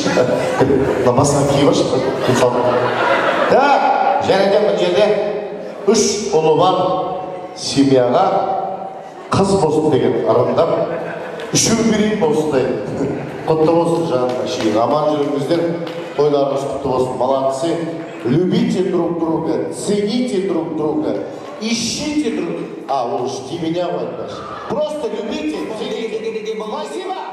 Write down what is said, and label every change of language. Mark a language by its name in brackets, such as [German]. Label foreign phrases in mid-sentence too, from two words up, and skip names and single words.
[Kazakh] Намасына киіп ашып. Және де бұл жерде 3 ұлы бар семьяға қыз болсын деген ырымдап Үшеу берейін осындай. Құтты болсын жанына шейін. Аман жүріңіздер. Тойларыңыз құтты болсын. [Russian] Молодцы. Любите друг друга, цените друг друга, ищите друг друга. А, уж не меня вот даже. Просто любите, цените. Спасибо.